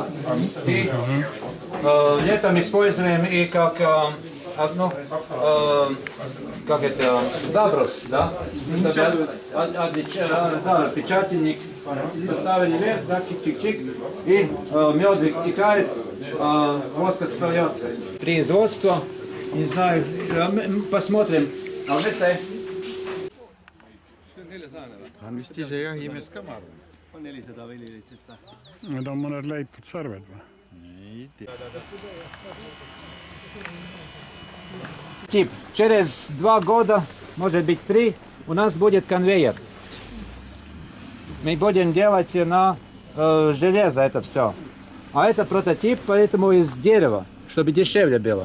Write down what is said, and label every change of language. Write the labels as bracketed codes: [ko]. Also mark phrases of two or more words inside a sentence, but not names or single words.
[ru] И летом используем и как заброс, да? Чтобы печатальник поставили вверх, да, чик-чик-чик, и мед вытекает, воск остается. Производство, не знаю, посмотрим. А вы [et] on vist ise jahimees ka, ma arvan. On 400 võililit. Need on mõned leitud sarved või? Ei tea. [ru] Тип. Через 2 года, может быть 3, у нас будет конвейер. Мы будем делать на железо это все. А это прототип, поэтому из дерева, чтобы дешевле было.